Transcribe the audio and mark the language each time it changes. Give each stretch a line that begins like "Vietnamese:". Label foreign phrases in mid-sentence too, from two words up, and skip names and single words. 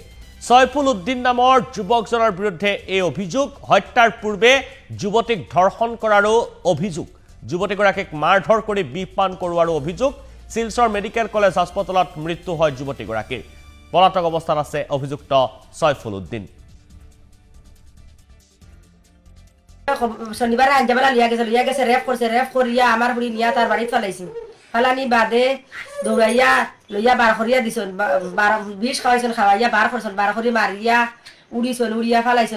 Assamese: ছয়ফুল উদ্দিন নামৰ যুৱকজনৰ বিৰুদ্ধে এই অভিযোগ। হত্যাৰ পূৰ্বে যুৱতীক ধৰ্ষণ কৰাৰো অভিযোগ। যুৱতীগৰাকীক মাৰধৰ কৰি বিপান কৰোৱাৰো অভিযোগ। শিলচৰ মেডিকেল কলেজ হাস্পতালত মৃত্যু হয় যুৱতীগৰাকীৰ। পলাতক অৱস্থাত আছে অভিযুক্ত ছয়ফুল উদ্দিন।
Sylheti: শনিবারে আঞ্জাবেলা লিয়া গেছে রেপ করছে। রেপ করিয়া আমার বুড়ি নিয়া তার বাড়িত ফেলাইছে। ফেলানি বাদে দৌড়াইয়া লইয়া বার করিয়া দিছন। বিষ খাওয়াইছেন, খাওয়াইয়া বার করছেন। বার করি মারিয়া উড়িছন, উড়িয়া ফেলাইছেন।